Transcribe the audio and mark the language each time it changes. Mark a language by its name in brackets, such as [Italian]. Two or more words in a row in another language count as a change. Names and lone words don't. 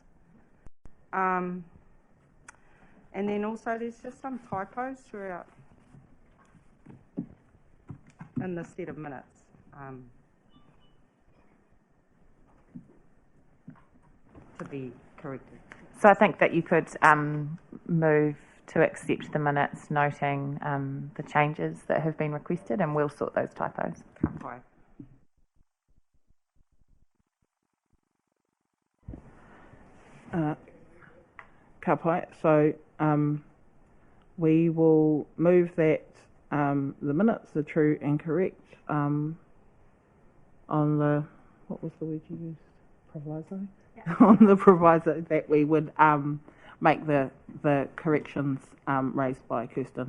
[English] And then also there's just some typos throughout in the set of minutes. To be corrected. So I think that you could move to accept the minutes, noting the changes that have been requested, and we'll sort those typos. Okay. [Māori] Ka pai. [English] So we will move that the minutes are true and correct on the, what was the word you used? Proviso? Yeah. On the proviso that we would make the corrections raised by Kirsten.